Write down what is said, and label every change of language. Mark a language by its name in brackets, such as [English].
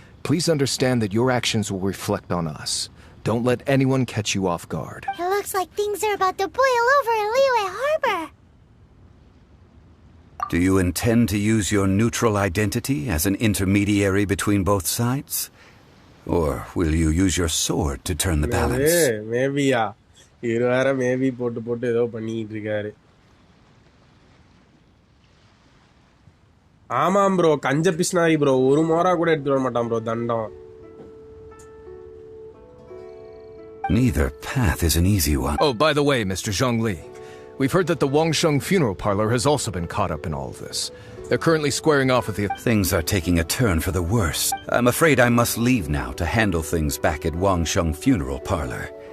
[English] Please understand that your actions will reflect on us. Don't let anyone catch you off guard. It looks like things are about to boil over in Liyue Harbor. Do you intend to use your neutral identity as an intermediary between both sides? Or will you use your sword to turn the balance? Maybe, yeah. [Tamil] Maybe போட்டு ஏதோ பண்ணிட்டு இருக்காரு. ஆமாம் bro, கஞ்ச பிஸ்னாரி bro, ஒரு மோரா கூட எடுத்து வர மாட்டான் ப்ரோ தண்டம். [English] Neither path is an easy one. Oh, by the way, Mr. Zhongli, we've heard that the Wangsheng Funeral Parlor has also been caught up in all of this. They're currently squaring off with the... Things are taking a turn for the worse. I'm afraid I must leave now to handle things back at Wangsheng Funeral Parlor.